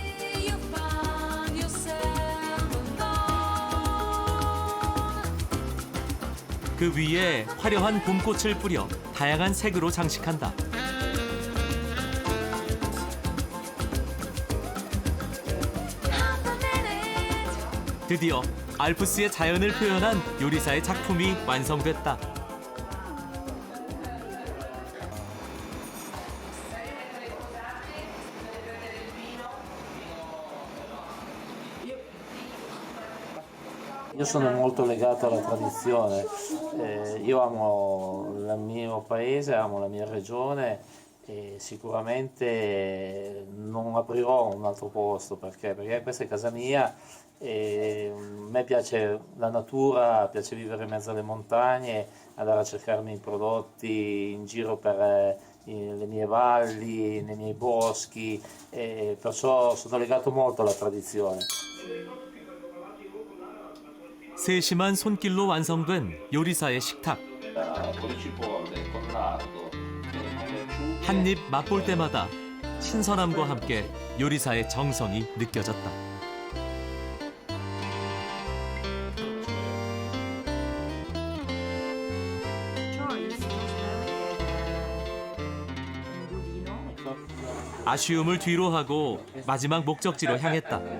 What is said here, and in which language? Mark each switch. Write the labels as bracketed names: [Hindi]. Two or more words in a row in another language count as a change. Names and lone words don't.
[Korean] 그 위에 화려한 봄꽃을 뿌려 다양한 색으로 장식한다. 드디어 알프스의 자연을 표현한 요리사의 작품이 완성됐다. [Italian] Io sono molto legato alla tradizione, io amo il mio paese, amo la mia regione e sicuramente non aprirò un altro posto perché questa è casa mia e a me piace la natura, piace vivere in mezzo alle montagne, andare a cercarmi i prodotti in giro per le mie valli, nei miei boschi, e perciò sono legato molto alla tradizione. [Korean] 세심한 손길로 완성된 요리사의 식탁. 한 입 맛볼 때마다 신선함과 함께 요리사의 정성이 느껴졌다. 아쉬움을 뒤로 하고 마지막 목적지로 향했다.